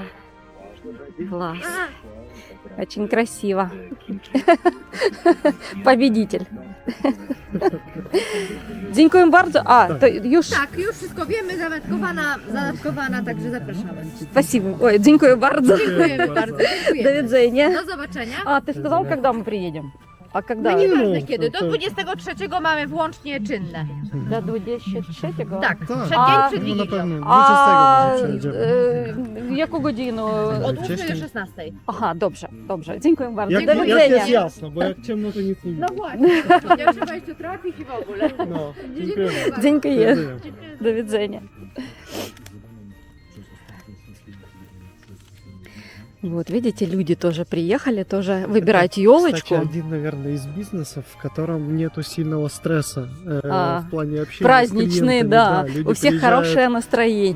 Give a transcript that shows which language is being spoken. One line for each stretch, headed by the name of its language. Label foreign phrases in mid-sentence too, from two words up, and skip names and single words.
Russian: Класс. Очень красиво. Победитель.
Polish: Dziękuję bardzo. A, to już. Tak, już wszystko wiemy, zanotkowana, także zapraszamy.
Russian: Спасибо. Ой,
Polish: dziękuję bardzo. Dziękujemy bardzo, До dziękujemy. widzenia. Do zobaczenia.
Russian: А, ты сказал, когда мы приедем? А когда?
Polish: No nieważne kiedy, to- do 23 mamy włącznie czynne.
Russian: До 23-го?
Polish: Tak, Tak. przed A, dzień przed No na Wigilią. pewno.
Ukrainian: А
Polish: 20 może przejedziemy.
Ukrainian: в яку годину?
Polish: Od 8 wcześniej? do 16. Ага, dobrze, dobrze. Dziękuję bardzo. Jak, Do jak widzenia. jest jasno, bo jak ciemno to nic nie No widać. właśnie, ja trzeba jeszcze trafić i w ogóle. No, dziękuję. bardzo. Dziękuję. Dziękuję. До widzenia.
Russian: Вот, видите, люди тоже приехали, тоже выбирать елочку. Кстати, один, наверное, из бизнесов, в котором нету сильного стресса в плане общения Праздничные, с клиентами. да. Люди У всех приезжают, хорошее настроение.